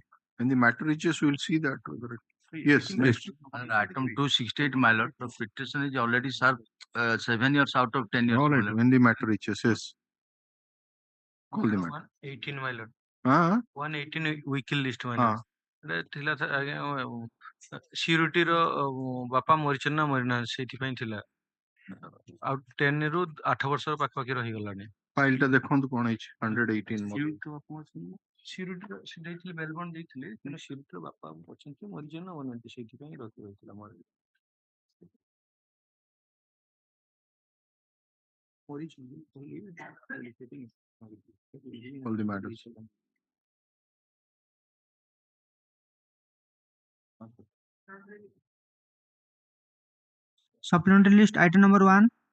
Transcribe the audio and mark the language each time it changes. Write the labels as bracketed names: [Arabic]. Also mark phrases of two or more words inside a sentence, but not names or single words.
[English] When the matter reaches, we will see that. Yes. Next. Item 268, my lord. The petition is already served 7 years out of 10 years. All right. When the matter reaches, yes. Call the matter. 118, my lord. 118 weekly list, my lord. [Odia] ଥିଲା ସିରୁଟିର ବାପା ମରିଛନ୍ତି ନା ମରିନାହାନ୍ତି ସେଇଥିପାଇଁ ଥିଲା ଆଉ 10 ରୁ 8 ବର୍ଷର ପାଖାପାଖି ରହିଗଲାଣି ଫାଇଲଟା ଦେଖନ୍ତୁ କଣ ହେଇଛି 118 ସିରୁଟିର ସେ ଦେଇଥିଲେ ବେଲବଣ୍ଡ ଦେଇଥିଲେ କିନ୍ତୁ ସିରୁଟିର ବାପା ଅଛନ୍ତି ମରିଛନ୍ତି ନା ମରିନାହାନ୍ତି ସେଇଥିପାଇଁ ରହିଥିଲା [English] all the matters. Supplementary list item number 1.